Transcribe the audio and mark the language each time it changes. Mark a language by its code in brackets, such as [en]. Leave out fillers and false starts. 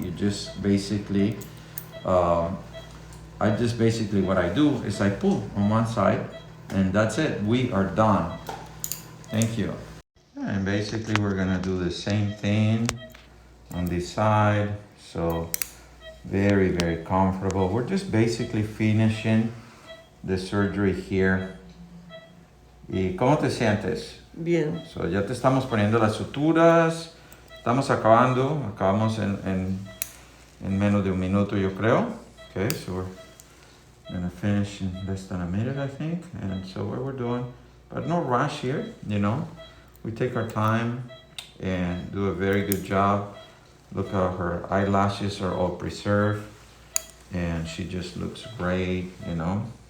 [en] You just basically, what I do is I pull on one side and that's it. We are done. Thank you. And basically we're gonna do the same thing on this side. So very, very comfortable. We're just basically finishing the surgery here. [es] ¿Y cómo te sientes? Bien. So ya te estamos poniendo las suturas. Estamos acabamos en menos de un minuto, yo creo. [en] Okay, so we're gonna finish in less than a minute, I think. And so what we're doing but no rush here, you know. We take our time and do a very good job. Look how her eyelashes are all preserved, and she just looks great, you know.